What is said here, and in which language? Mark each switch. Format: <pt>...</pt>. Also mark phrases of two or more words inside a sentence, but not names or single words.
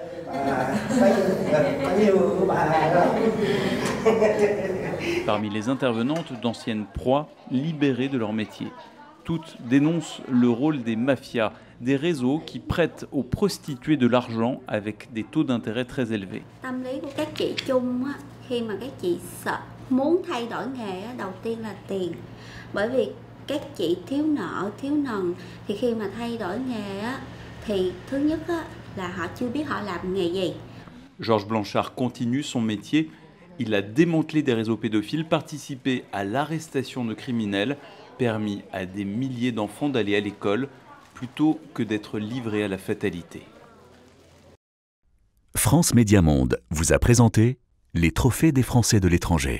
<fr>Parmi les intervenantes, d'anciennes proies libérées de leur métier. Toutes dénoncent le rôle des mafias, des réseaux qui prêtent aux prostituées de l'argent avec des taux d'intérêt très élevés.</fr> <vi>Muốn thay đổi nghề đầu tiên là tiền, bởi vì các chị thiếu nợ thiếu nần thì khi mà thay đổi nghề thì thứ nhất là họ chưa biết họ làm nghề gì.</vi> <fr>Georges Blanchard continue son métier Il a démantelé des réseaux pédophiles, participé à l'arrestation de criminels, permis à des milliers d'enfants d'aller à l'école plutôt que d'être livrés à la fatalité. France Média Monde vous a présenté les trophées des Français de l'étranger.</fr>